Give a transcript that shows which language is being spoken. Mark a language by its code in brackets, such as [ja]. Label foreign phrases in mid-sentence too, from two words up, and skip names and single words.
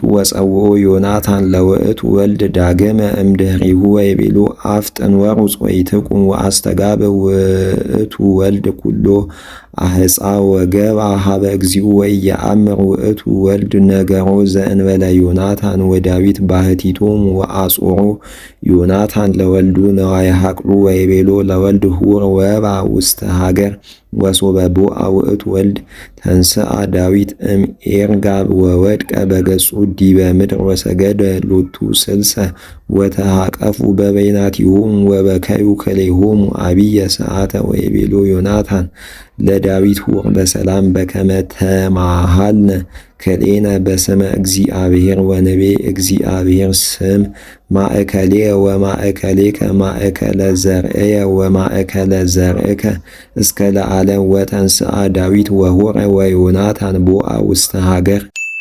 [gez] ወጸውኦ ዮናታን ለውእቱ ወልድ ዳግመ እምድኅሬሁ ወይቤሎ አፍጥን ወሩጽ ወኢትቁም ወአስተጋብእ ውእቱ ወልድ ኩሎ አሕፃ ወገብአ ኀበ እግዚኡ ወኢየአምር ውእቱ ወልድ ነገሮ ዘእንበለ ዮናታን ወዳዊት ባሕቲቶሙ ወአጽሮ ዮናታን ለወልዱ ነዋየ ሐቅሉ ወይቤሎ ለወልድ ሁር ወባ ውስተ ሀገር ወሶበ ቦአ ውእቱ ወልድ ተንሥአ ዳዊት እምዔርጋብ ወወድቀ በገጹ ዲበ ምድር ወሰገደ ሎቱ ስልሰ ወተሃቀፉ በበይናቲሆሙ ወበከዩ ክልኤሆሙ አብየ ሰዓተ ወይቤሎ ዮናታን ለዳዊት ሁር በሰላም በከመ ተማሃልነ ክልኤነ በስመ እግዚአብሔር ወንቤ እግዚአብሔር ስም ማእከሌየ ወማእከሌከ ማእከለ ዘርእየ ወማእከለ ዘርእከ እስከ ለዓለም ወተንሥአ ዳዊት ወሆረ ወዮናታን ቦአ ውስተ ሀገር